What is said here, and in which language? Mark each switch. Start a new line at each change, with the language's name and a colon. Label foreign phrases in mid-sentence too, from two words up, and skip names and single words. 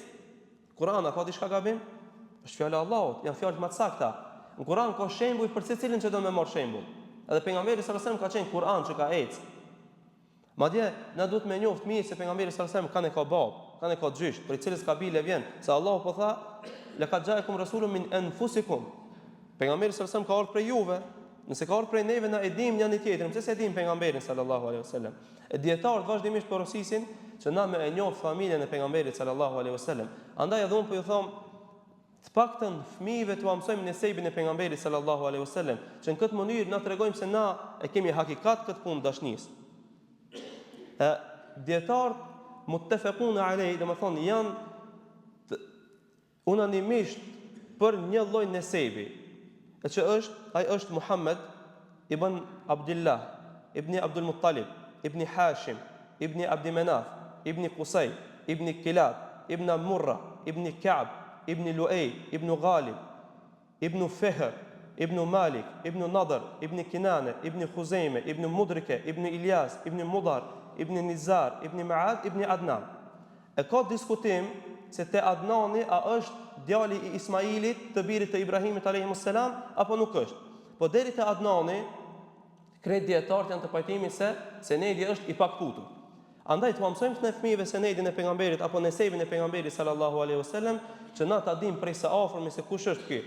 Albanian: Kur'ani ka diçka gabim? Është fjala e Allahut, janë fjalë më të sakta. Në Kur'an ka shembuj për secilin që do me marr shembull. Edhe pejgamberi
Arabic: صلى الله عليه وسلم
Albanian: ka qenë Kur'an që ka ecë. Madje na duhet me njoft mirë se pejgamberi
Arabic: صلى الله عليه وسلم
Albanian: kanë ka bab, kanë ka gjysh, për cilës kabile vjen, se Allahu po tha,
Arabic: لقد جاءكم رسول من أنفسكم.
Albanian: Pejgamberi
Arabic: صلى الله عليه وسلم
Albanian: ka ardhur prej juve. Nëse ka ardhur prej neve na e dim njëri tjetrin, pse se e dim pejgamberin
Arabic: صلى الله عليه وسلم.
Albanian: E dietarët vazhdimisht porosisin që na me e njoft familjen e pejgamberit
Arabic: صلى الله عليه وسلم.
Albanian: Andaj edhe unë po ju them të paktën fëmijëve t'u mësojmë nesebin e pejgamberit
Arabic: صلى الله عليه وسلم,
Albanian: që në këtë mënyrë na tregojmë se na e kemi hakikat këtë punë dashnisë. Dietarët
Arabic: متفق عليه,
Albanian: domethënë janë unanimisht për një lloj nesebi, që ai është Muhammed ibn Abdullah, ibn Abdul Muttalib, ibn Hashim, ibn Abd Manaf, ibn Qusay, ibn Kilab, ibn Murra, ibn Ka'b, ibn Lu'ay, ibn Ghalib, ibn Fihr, ibn Malik, ibn Nadr, ibn Kinane, ibn Khuzaime, ibn Mudrike, ibn Ilyas, ibn Mudar, ibn Nizar, ibn Ma'ad, ibn Adnan. E ka diskutim se te Adnani a është djali i Ismailit, të birit të Ibrahimit
Arabic: عليهم السلام,
Albanian: apo nuk është. Po deri te Adnani, krejt dietarët janë të pajtimit se senedi është i pakputur. Andaj të mësojmë në fëmijëve senedin e pejgamberit apo nesebin e pejgamberit
Arabic: صلى الله عليه وسلم,
Albanian: që na ta dim prej së afërmi se kush është ky.